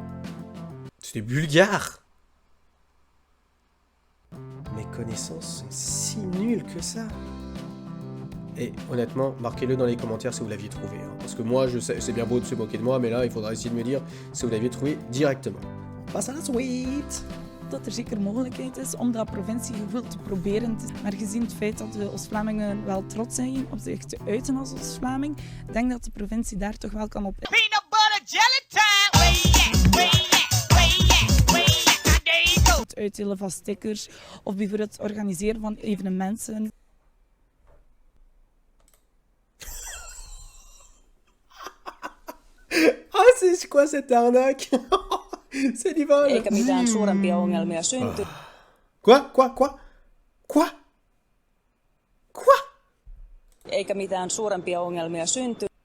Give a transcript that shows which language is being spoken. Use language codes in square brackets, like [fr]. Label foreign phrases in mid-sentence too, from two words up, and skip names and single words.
[fr] C'est bulgare. Mes connaissances sont si nulles que ça. Et honnêtement, marquez-le dans les commentaires si vous l'aviez trouvé. Hein. Parce que moi, je sais, c'est bien beau de se moquer de moi, mais là, il faudra essayer de me dire si vous l'aviez trouvé directement. On passe à la suite. [nl] Dat er zeker mogelijkheid is om dat provinciegevoel te proberen. Maar gezien het feit dat we Oost-Vlamingen wel trots zijn op zich te uiten als Oost-Vlaming, denk dat de provincie daar toch wel kan op... Het uitdelen van stickers of bijvoorbeeld het organiseren van evenementen. [fr] Ah, c'est quoi cette arnaque? C'est du vol. [fi] Eikä mitään suurempia ongelmia synty. [fr] Quoi? [fi] Eikä mitään suurempia ongelmia synty.